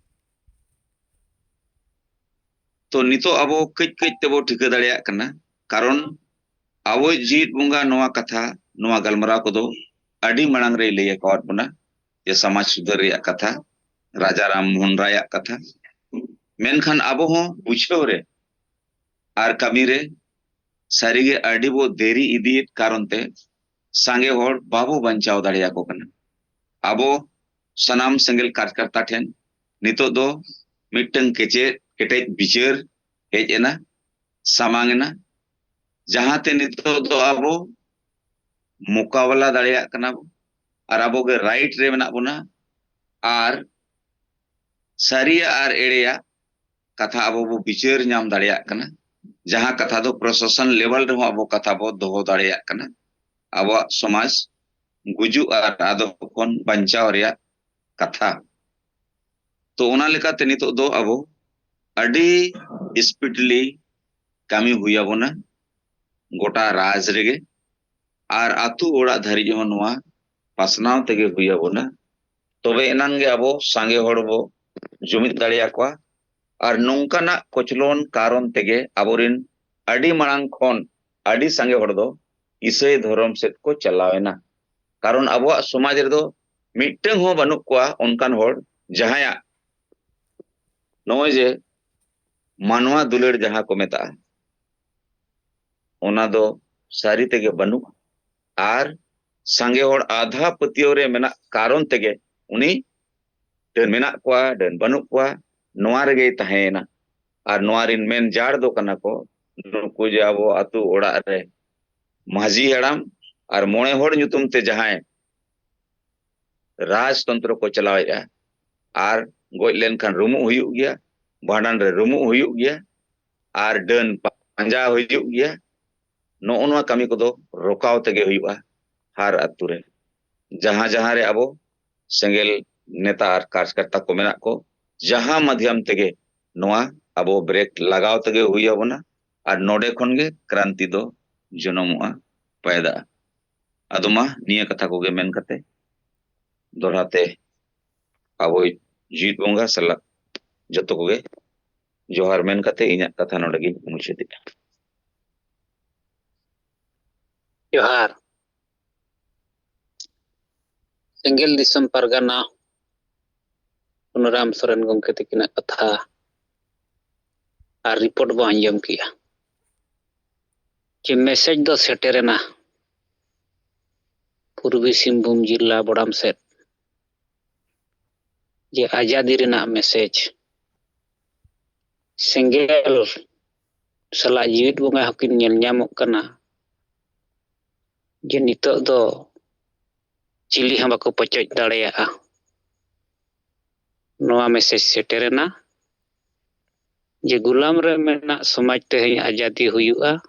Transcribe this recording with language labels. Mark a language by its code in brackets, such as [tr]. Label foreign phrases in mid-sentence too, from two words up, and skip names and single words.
[sat] तो नितो अबो कच कच ते बो ठिका दाड़िया कना कारण अबो जीत बोंगा नवा कथा नवा गलमराव को दो अडी मड़ांग रे लैया कवात बना ये समाज सुधर रे कथा राजा राम मोहन राय कथा मेनखान अबो हो बुझेव रे आर कमी रे सारीगे अडी बो देरी इदी कारण ते सांगे होड़ बाबो बंचाव दाड़िया को कना अबो सनाम सेंगल कार्यकर्ता ठेन नितो दो मिटंग केचे केटेज विचार हेजना सामांगना जहां ते नितो दो अबो मुकाबला दाड़िया कना और अबो के राइट रे मेना बोना और सारिया और एड़ेया कथा अबो बो विचार नाम दाड़िया कना जहां कथा दो प्रशासन लेवल रे अबो कथा बो दोहो दाड़िया कना अबो समाज गुजु और आदो खन बंचाव रे कथा तो ओना लेकाते नितो दो अबो अडी स्पीडली कमी हुई बोना गोटा राज रेगे और आतु ओड़ा धरी जो नवा पासनाव तेगे हुई बोना तबे एनांगे अबो सांगे होड़ बो जुमिद दाड़िया को और नौकाना कोचलोन कारण तेगे अबोरिन अडी मांग खन अडी सांगे होड़ दो इसे धर्म सेट को चलावेना कारण अबो समाज रे दो मिटंग हो बनु को उनकान होड़ जहाया नोय जे मानवा दुलड़ जहां को मेता ओना दो सारी तेगे बनु और सांगे होड़ आधा पतियो रे मेना कारण तेगे उनी डन मेना को डन बनु को नोआ रेगे तहेना और नोआ रिन मेन जाड़ दो कना को नुकु जे अबो आतु ओड़ा रे माझी हड़ाम और मोणे होड़ नुतुम ते जहां राजतंत्र को चलावेगा और गोज लेनखान रुमु हुयु गया भांडन रे रुमु हुयु गया और डन पांजा हुयु गया नोआ कमी को दो रोकाव तेगे हुयुआ हर अतु रे जहां जहां रे अबो सेंगेल नेता और कार्यकर्ता को मेना को जहां माध्यम तेगे नोआ अबो ब्रेक लगाव तेगे हुई बोना और नोडे खन गे क्रांति दो जनमुआ पैदा अदुमा निया कथा को गे मेन कते दोहराते अबो जीत बोंगा सला जतो को गे जोहार मेन कते इना कथा नोडे गे मुछेति जोहार सेंगेल दिसम परगना पुनराम सोरेन गंके तकिना कथा और रिपोर्ट बो आंजम किया कि मैसेज दो सेटेरेना पूर्वी सिंहभूम जिला बड़ाम सेट जे आजादी रेना मैसेज सेंगेल ᱥᱟᱞᱟᱜ ᱡᱤᱣᱤᱫ ᱵᱚᱸᱜᱟ ᱦᱚᱸᱠᱤᱱ ᱧᱮᱞ ᱧᱟᱢᱚᱜ ᱠᱟᱱᱟ ᱡᱮ ᱱᱤᱛᱚᱜ ᱫᱚ ᱪᱤᱞᱤ ᱦᱚᱸ ᱵᱟᱠᱚ ᱯᱚᱪᱚᱡ ᱫᱟᱲᱮᱭᱟᱜᱼᱟ᱾ ᱱᱚᱣᱟ ᱢᱮᱥᱮᱡ ᱥᱮᱴᱮᱨᱮᱱᱟ ᱡᱮ ᱜᱩᱞᱟᱢ ᱨᱮ ᱢᱮᱱᱟᱜ ᱥᱚᱢᱟᱡᱽ ᱛᱮᱦᱮᱧ ᱟᱡᱟᱫᱤ ᱦᱩᱭᱩᱜᱼᱟ,